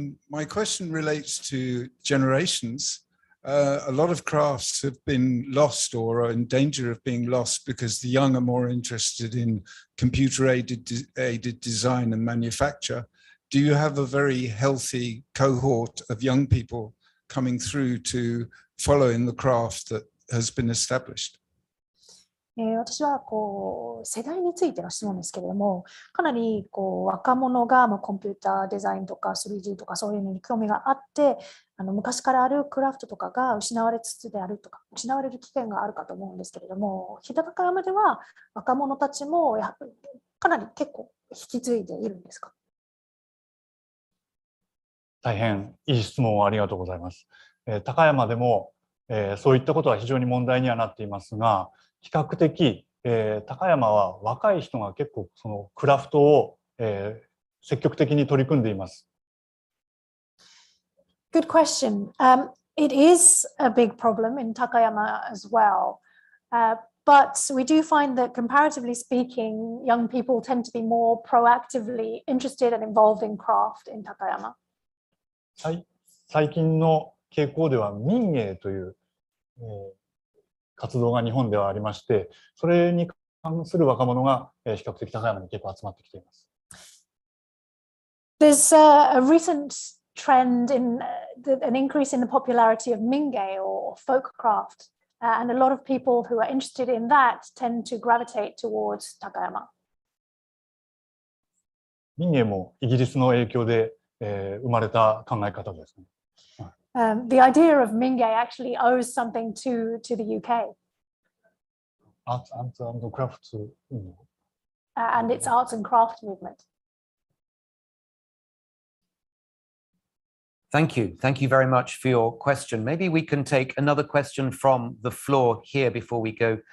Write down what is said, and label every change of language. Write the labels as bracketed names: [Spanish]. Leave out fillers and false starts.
[English] My question relates to generations. A lot of crafts have been lost or are in danger of being lost because the young are more interested in computer-aided design and manufacture. Do you have a very healthy cohort of young people coming through to follow in the craft that has been established? [Japanese] 私は世代についての質問ですけれども、かなり若者がコンピューターデザインとか 3D とかそういうのに興味があって、昔からあるクラフトとかが失われつつであるとか、失われる危険があるかと思うんですけれども、飛騨高山では若者たちもやはりかなり結構引き継いでいるんですか？大変いい質問をありがとうございます。高山でも、そういったことは非常に問題にはなっていますが、比較的、高山は若い人が結構そのクラフトを、積極的に取り組んでいます。 [English] Good question. It is a big problem in Takayama as well. But we do find that comparatively speaking, young people tend to be more proactively interested and involved in craft in Takayama. [Japanese] 最近の傾向では民芸という、活動が日本ではありまして、それに関する若者が、比較的高山に結構集まってきています。 [English] There's a recent trend in an increase in the popularity of Mingei or folk craft, and a lot of people who are interested in that tend to gravitate towards Takayama. [Japanese] 民芸もイギリスの影響で、生まれた考え方ですね。 [English] The idea of Mingei actually owes something to the UK. Arts and crafts. And its arts and craft movement. Thank you. Thank you very much for your question. Maybe we can take another question from the floor here before we go.